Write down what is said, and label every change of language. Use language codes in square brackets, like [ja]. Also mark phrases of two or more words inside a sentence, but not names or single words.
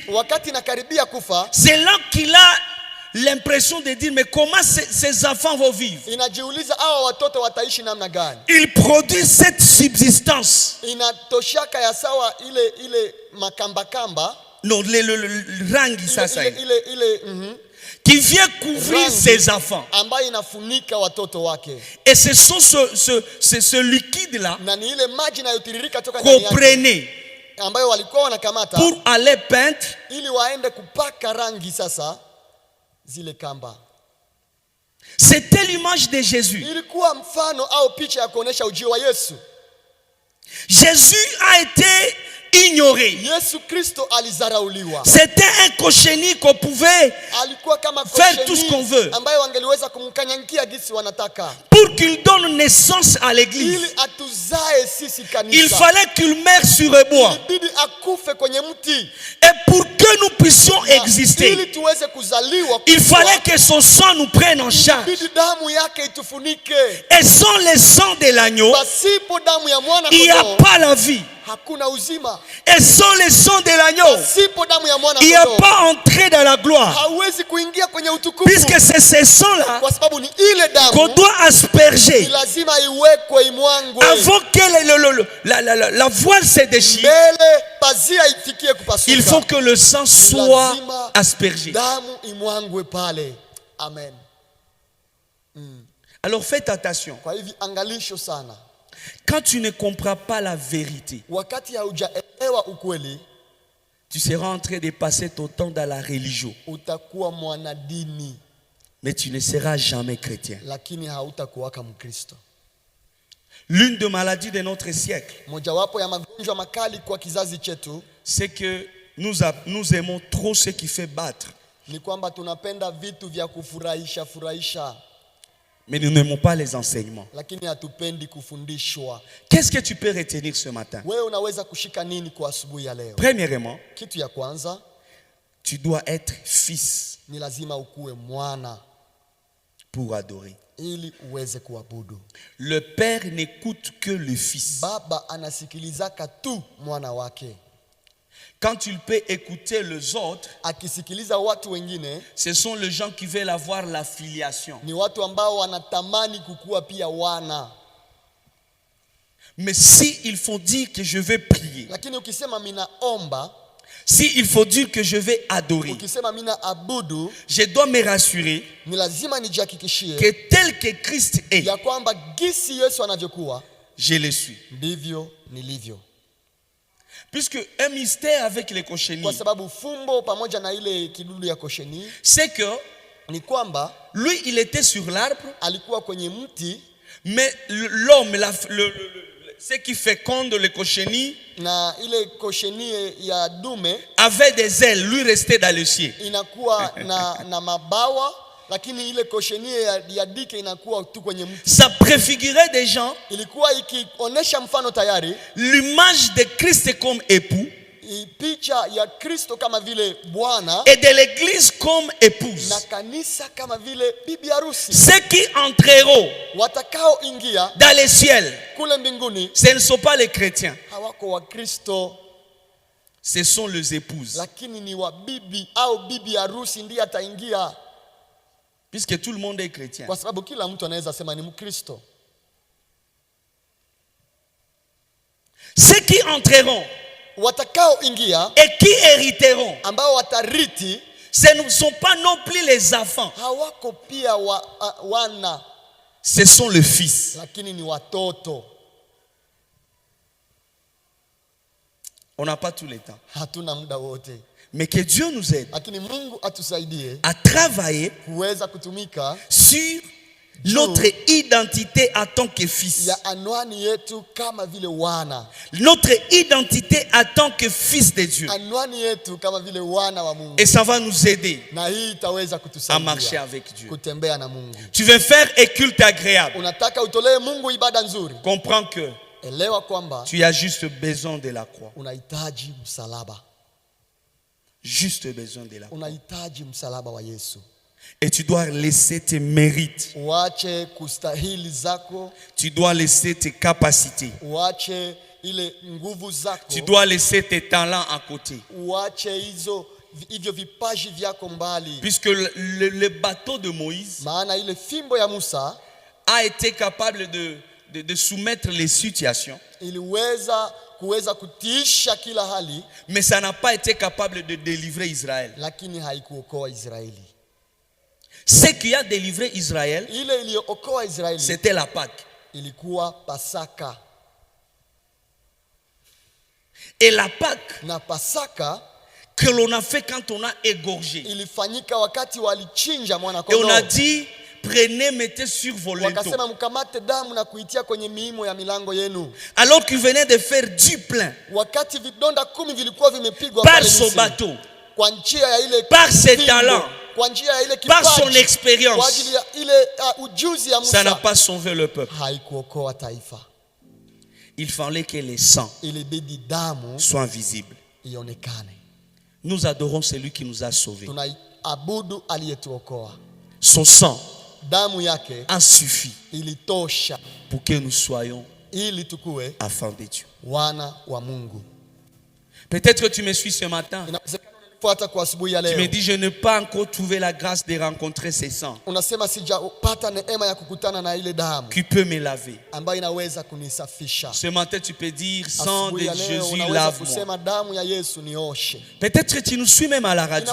[sw] wakati inakaribia kufa, [fr] c'est là qu'il a l'impression de dire, mais comment ces enfants vont vivre? [sw] inajiuliza hawa watoto wataishi namna gani? [fr] Il produit cette subsistance. [sw] Inatoshaka ya sawa ile makamba-kamba, [fr] Non, le rangi, ça, qui vient couvrir rangi ses enfants. [sw] ambayo inafunika watoto wake, [fr] Et ce sont ce liquide-là [sw] na ni ile maji inayotiririka toka [fr] qu'on [sw] ndani yake [fr] prenait [sw] ambayo walikuwa wanakamata [fr] pour aller peindre [sw] ili waende kupaka rangi sasa zile kamba. [fr] C'était l'image de Jésus. [sw] Ilikuwa mfano au picha ya kuonesha ujio wa Yesu. [fr] Jésus a été ignoré. [sw] Yesu Kristo alizarauliwa. [fr] C'était un cochenille qu'on pouvait [sw] Alikuwa kama [fr] faire tout ce qu'on veut [sw] ambayo wangeliweza kumkanyangia gisi wanataka, [fr] pour qu'il donne naissance à l'église. [sw] ili atuzae sisi kanisa. [fr] Il fallait qu'il meure sur un bois. [sw] Ilibidi akufe kwenye mti. [fr] Et pour que nous puissions [sw] Ili [fr] exister, [sw] tuweze kuzaliwa, [fr] il fallait que son sang nous prenne en charge. [sw] ilibidi damu yake itufunike. [fr] Et sans le sang de l'agneau, [sw] Pasipo damu ya mwana [fr] il n'y a [sw] kondoo [fr] pas la vie. [sw] hakuna uzima. [fr] Et sans le sang de l'agneau, [sw] Pasipo damu ya mwana [fr] il n'y a [sw] kondoo [fr] pas entrée dans la gloire. [sw] hauwezi kuingia kwenye utukufu. [fr] Puisque c'est ce sang-là [sw] Kwa sababu ni ile [fr] qu'on [sw] damu [fr] doit asperger [sw] ni lazima iwekwe, imwangwe [fr] avant que la voile se déchire. [sw] mbele pazia ifikie kupasuka. [fr] Il faut que le sang soit aspergé. [sw] Damu imwangwe pale. [fr] Amen. Alors faites attention. [sw] Kwa hivi angalisho sana. [fr] Quand tu ne comprends pas la vérité, [sw] Wakati haujaelewa ukweli, [fr] tu seras en train de passer ton temps dans la religion. [sw] utakuwa mwanadini [fr] Mais tu ne seras jamais chrétien. [sw] lakini hautakuwaka Mkristo. [fr] L'une des maladies de notre siècle, [sw] Mojawapo ya magonjwa makali kwa kizazi chetu [fr] c'est que nous aimons trop ce qui fait battre. [sw] ni kwamba tunapenda vitu vya furahisha, [fr] Mais nous n'aimons pas les enseignements. [sw] lakini hatupendi kufundishwa. [fr] Qu'est-ce que tu peux retenir ce matin? [sw] Wewe unaweza kushika nini kwa asubuhi ya leo? [fr] Premièrement, [sw] Kitu ya kwanza, [fr] tu dois être fils [sw] ni lazima ukuwe mwana [fr] pour adorer. [sw] ili uweze kuabudu. [fr] Le père n'écoute que le fils. [sw] Baba anasikilizaka tu mwana wake. [fr] Quand il peut écouter les autres, [sw] Akisikiliza watu wengine, [fr] ce sont les gens qui veulent avoir la filiation. [sw] ni watu ambao wanatamani kukua pia wana. [fr] Mais si il faut dire que je vais prier, [sw] Lakini ukisema minaomba, [fr] si il faut dire que je vais adorer, [sw] ukisema mina abudu, [fr] je dois me rassurer [sw] ni lazima nijihakikishie [fr] que tel que Christ est, [sw] ya kwamba gisi Yesu anavyokuwa [fr] je le suis. [sw] ndivyo nilivyo. [fr] Puisque un mystère avec les [sw] Kwa [fr] cochenilles, [sw] sababu fumbo pamoja na ile kidudu ya kosheni [fr] c'est que [sw] ni kwamba [fr] lui, il était sur l'arbre, [sw] alikuwa kwenye mti, [fr] mais l'homme, ce qui féconde les cochenilles, [sw] na ile kosheni ya dume [fr] avait des ailes, lui restait dans le ciel. [sw] inakuwa na mabawa, lakini ile kosheni ya dike inakuwa tu kwenye mti. [fr] Ça préfigurait des gens, [sw] Ilikuwa ikionesha mfano tayari [fr] l'image de Christ comme époux [sw] picha ya Kristo kama vile bwana [fr] et de l'église comme épouse. [sw] na kanisa kama vile bibi harusi. [fr] Ceux qui entreront [sw] Watakao ingia [fr] dans le ciel, [sw] kule mbinguni [fr] ce ne sont pas les chrétiens, [sw] hawako wa Kristo, [fr] ce sont les épouses. [sw] lakini ni wa bibi au bibi harusi ndiye ataingia, [fr] Puisque tout le monde est chrétien. [sw] kwa sababu kila mtu anaweza sema ni Mkristo. [fr] Ceux qui entreront [sw] watakaoingia [fr] et qui hériteront, [sw] ambao watariti, [fr] ce ne sont pas non plus les enfants, [sw] hawako pia wana, [fr] ce sont les fils. [sw] lakini ni watoto. [fr] On n'a pas tout le temps. [sw] Hatuna muda wote. [fr] Mais que Dieu nous aide [sw] Lakini Mungu atusaidie [fr] à travailler [sw] kuweza kutumika [fr] sur notre identité en tant que fils. [sw] ya anwani yetu kama vile wana. [fr] Notre identité en tant que fils de Dieu. [sw] Anwani yetu kama vile wana wa Mungu. [fr] Et ça va nous aider [sw] Na hii itaweza [fr] à [sw] kutusaidia [fr] marcher avec Dieu. [sw] kutembea na Mungu. [fr] Tu veux faire un culte agréable. [sw] Unataka utolee Mungu ibada nzuri. [fr] Comprends que [sw] Elewa kwamba [fr] tu as juste besoin de la croix. [sw] unahitaji msalaba. [fr] Juste besoin de la croix. [sw] Unahitaji msalaba wa Yesu. [fr] Et tu dois laisser tes mérites. [sw] Uache kustahili zako, [fr] Tu dois laisser tes capacités. [sw] uache ile nguvu zako, [fr] Tu dois laisser tes talents à côté. [sw] uache hivyo vipaji vyako mbali. [fr] Puisque le bateau de Moïse [sw] Maana ile fimbo ya Musa [fr] a été capable de soumettre les situations, [sw] iliweza kuweza kutiisha kila hali, [fr] mais ça n'a pas été capable de délivrer Israël. [sw] lakini haikuokoa Israeli. [fr] Ce qui a délivré Israël, [sw] Ile iliyookoa Israeli [fr] c'était la Pâque. [sw] ilikuwa Pasaka. [fr] Et la Pâque [sw] Na Pasaka [fr] que l'on a fait quand on a égorgé. [sw] ilifanyika wakati walichinja mwana [fr] Et on a [sw] kondoo. [fr] dit, prenez, mettez sur vos linteaux. [sw] Wakasema mkamate damu na kuitia kwenye miimo ya milango yenu. [fr] Alors qu'ils venaient de faire du plein [sw] Wakati vidonda 10 vilikuwa vimepigwa [fr] par [sw] pale [fr] son [sw] Misri, [fr] bateau, [sw] kwa njia ya ile [fr] par ses [sw] fimbo, [fr] talents, [sw] kwa njia ya ile [fr] par son [sw] kipaji, [fr] expérience, [sw] kwa ajili ya ile ujuzi ya [fr] ça n'a [sw] Musa, [fr] pas sauvé le peuple. [sw] haikuokoa taifa. [fr] Il fallait que les sangs [sw] Ilibidi damu [fr] soient visibles. [sw] ionekane. [fr] Nous adorons celui qui nous a sauvés. [sw] Tunaabudu aliyetuokoa. [fr] Son sang [sw] Damu yake [fr] a suffi [sw] ilitosha [fr] pour que nous soyons [sw] ili tukue [fr] enfants de Dieu. [sw] wana wa Mungu. [fr] Peut-être que tu me suis ce matin. [sw] Inawezekana unanifuata kwa asubuhi ya [fr] Tu me [sw] leo. [fr] dis, je n'ai pas encore trouvé la grâce de rencontrer ces sangs [sw] Unasema sijapata neema ya kukutana na ile damu [fr] qui peut me laver. [sw] ambayo inaweza kunisafisha. [fr] Ce matin, tu peux dire, sang [sw] Asubuhi [fr] de [sw] ya leo [fr] Jésus, [sw] unaweza [fr] lave-moi. [sw] kusema damu ya Yesu nioshe. [fr] Peut-être que tu nous suis même à la radio.